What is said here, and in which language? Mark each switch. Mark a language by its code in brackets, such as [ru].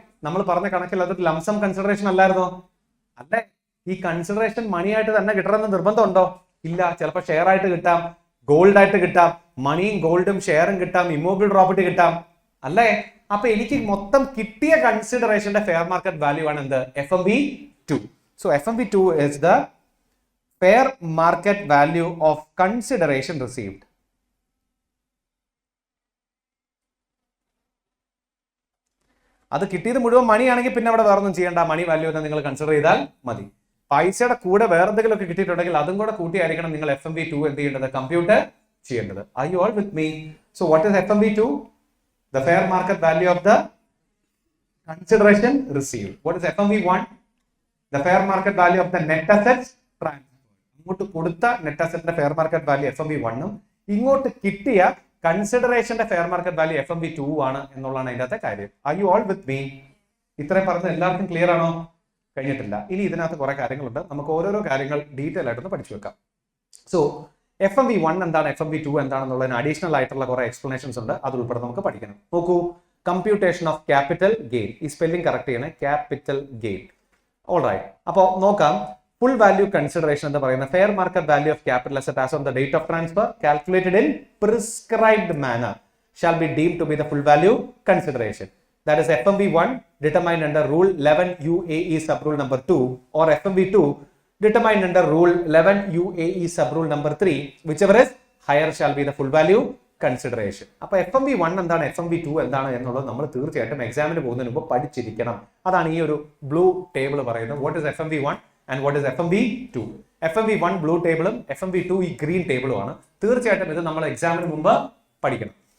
[ml] നമ്മൾ പറഞ്ഞ കണക്കിൽ അതൊരു ലംസം കൺസിഡറേഷൻ അല്ലായിരുന്നോ? അല്ലേ? ഈ കൺസിഡറേഷൻ മണി ആയിട്ട് തന്നെ കിട്ടണമെന്ന് നിർബന്ധമുണ്ടോ? ഇല്ല. ചിലപ്പോൾ ഷെയർ ആയിട്ട് കിട്ടാം, ഗോൾഡ് ആയിട്ട് കിട്ടാം, മണിയും ഗോൾഡും ഷെയറും കിട്ടാം, ഇമ്മോബിൾ പ്രോപ്പർട്ടി കിട്ടാം, അല്ലേ? അപ്പൊ എനിക്ക് മൊത്തം കിട്ടിയ കൺസിഡറേഷന്റെ ഫെയർ മാർക്കറ്റ് വാല്യൂ ആണ് എന്ത്? FMV2. [en] So FMV2 is the fair market value of consideration received. [ml] അത് കിട്ടിയത് മുഴുവൻ മണിയാണെങ്കിൽ പിന്നെ അവിടെ വേറൊന്നും ചെയ്യേണ്ട, മണി വാല്യൂ തന്നെ നിങ്ങൾ കൺസിഡർ ചെയ്താൽ മതി. പൈസയുടെ കൂടെ വേറെ എന്തെങ്കിലും ഒക്കെ കിട്ടിയിട്ടുണ്ടെങ്കിൽ അതും കൂടെ കൂട്ടിയായിരിക്കണം നിങ്ങൾ FMV2 എന്ത് ചെയ്യേണ്ടത്? കമ്പ്യൂട്ട് ചെയ്യേണ്ടത്. [en] Are you all with me? So what is FMV2? The fair market value of the consideration received. What is FMV1? The fair market value of the net assets transferred. [ml] ഇങ്ങോട്ട് കൊടുത്ത net അസറ്റിന്റെ fair market value FMV1 ഉം ഇങ്ങോട്ട് കിട്ടിയ കൺസിഡറേഷന്റെ fair market value FMV2 ആണ് എന്നുള്ളതാണ് അതിന്റെ അകത്തെ കാര്യം. [en] Are you all with me? [ml] ഇത്രയും പറഞ്ഞത് എല്ലാവർക്കും ക്ലിയർ ആണോ? കഴിഞ്ഞിട്ടില്ല. ഇനി ഇതിനകത്ത് കുറെ കാര്യങ്ങളുണ്ട്, നമുക്ക് ഓരോരോ കാര്യങ്ങൾ ഡീറ്റെയിൽ ആയിട്ടൊന്ന് പഠിച്ചു വെക്കാം. സോ FMV1 എന്താണ്, FMV2 എന്താണെന്നുള്ളതിന് അഡീഷണൽ ആയിട്ടുള്ള കുറെ എക്സ്പ്ലനേഷൻസ് ഉണ്ട്, അത് ഉൾപ്പെടെ നമുക്ക് പഠിക്കണം. നോക്കൂ, കമ്പ്യൂട്ടേഷൻ ഓഫ് ക്യാപിറ്റൽ ഗെയിൻ. ഈ സ്പെല്ലിംഗ് കറക്റ്റ് ചെയ്യണേ, ക്യാപിറ്റൽ ഗെയിൻ. [en] All right. [ml] അപ്പോൾ നോക്കാം. [en] full value consideration [ml] എന്ന് പറയുന്ന [en] Fair market value of capital asset as on the date of transfer calculated in prescribed manner shall be deemed to be the full value consideration. That is FMV1 determined under Rule 11 UAE Subrule number 2 or FMV2 determined under Rule 11 UAE Subrule number 3, whichever is higher shall be the full value consideration. [ml] അപ്പോൾ FMV1 എന്താണ്, FMV2 എന്താണ് എന്നുള്ളത് നമ്മൾ തീർച്ചയായിട്ടും എക്സാമിന് പോകുന്നതിന് മുമ്പ് പഠിച്ചിരിക്കണം. അതാണ് ഈ ഒരു ബ്ലൂ ടേബിൾ പറയുന്നത്. [en] What is FMV1 and what is FMV2? [ml] FMV1 blue ടേബിളും FMV2 ഈ ഗ്രീൻ ടേബിളും ആണ്. തീർച്ചയായിട്ടും ഇത് നമ്മൾ എക്സാമിന് മുമ്പ് പഠിക്കണം.